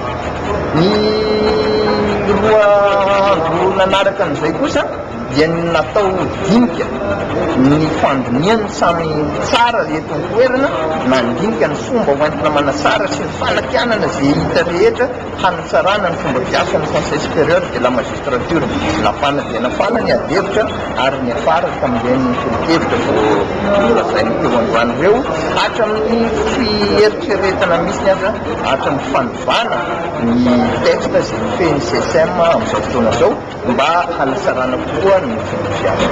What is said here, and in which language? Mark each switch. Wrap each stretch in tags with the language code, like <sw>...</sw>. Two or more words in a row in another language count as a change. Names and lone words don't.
<mg>Ny roa andro nanaraka an'izay kosa dia natao dinika ny fandiniany samy tsara eto ny toerana nandinika ny fomba hoentina manasara sy ny fanakianana izay hita rehetra hanatsarana ny fomba piasa ny</mg> <fr>conseil supérieur de la magistrature</fr> <mg>nafana dia nafana ny adevitra ary ny afara tamin'ireny tolokevitra voalazainy teo androany ireo hatramin'ny fieritreretana misy ny aza hatramin'ny fandovana ny texte izay nifehy CSM amin'izao fotoana izao mba hanasarana koa ny fomba piasa.</mg>